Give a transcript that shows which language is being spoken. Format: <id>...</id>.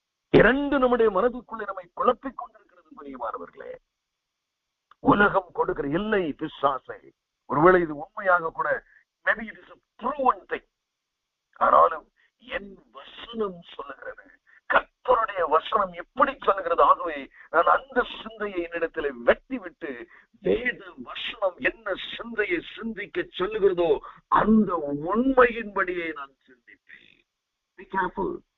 <ta>இரண்டு நம்முடைய மனதுக்குள்ளே நம்மை குழப்பிக் கொண்டிருக்கிறது பிரியமானவர்களே. உலகம் கொடுக்கிற இல்லை பிசாசை. ஒருவேளை இது உண்மையாக கூட,</ta> <en>maybe it is a proven thing.</en> <ta>ஆனாலும் என் வசனம் சொல்லுகிறது, கர்த்தருடைய வசனம் எப்படி சொல்லுகிறது. ஆகவே நான் அந்த சிந்தையை என்னிடத்தில் வெட்டி விட்டு வேத வசனம் என்ன சிந்தையை சிந்திக்க சொல்லுகிறதோ அந்த உண்மையின்படியே நான் சிந்திப்பேன்.</ta> <en>Be careful.</en>